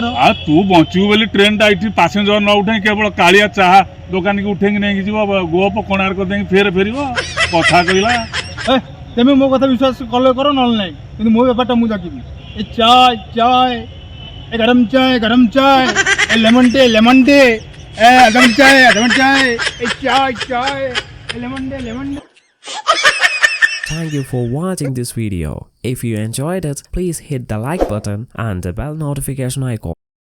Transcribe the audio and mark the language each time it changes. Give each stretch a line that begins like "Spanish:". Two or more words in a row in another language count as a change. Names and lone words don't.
Odia: ଆଉ ତୁ ବଞ୍ଚିବୁ ବୋଲି ଟ୍ରେନ୍ଟା ଏଇଠି ପାସେଞ୍ଜର ନ ଉଠେଇ କେବଳ କାଳିଆ ଚାହା ଦୋକାନୀକି ଉଠେଇକି ନେଇକି ଯିବ ଗୋପ କୋଣାର୍କ ଦେଇକି ଫେରିବ କଥା କହିଲା ତେମେ ମୋ କଥା ବିଶ୍ୱାସ କଲେ କର ନହେଲେ ନାହିଁ କିନ୍ତୁ ମୋ ବେପାରଟା ମୁଁ ଜଗିବି ଏ ଚାୟ ଏ
Hindi: गरम चाय
Odia: ଏ
English: lemon tea
Odia: ଏ
Hindi: अदम चाय
Odia: ଏ ଚାୟ ଏ
English: lemon tea Thank you for watching this video. If you enjoyed it, please hit the like button and the bell notification icon.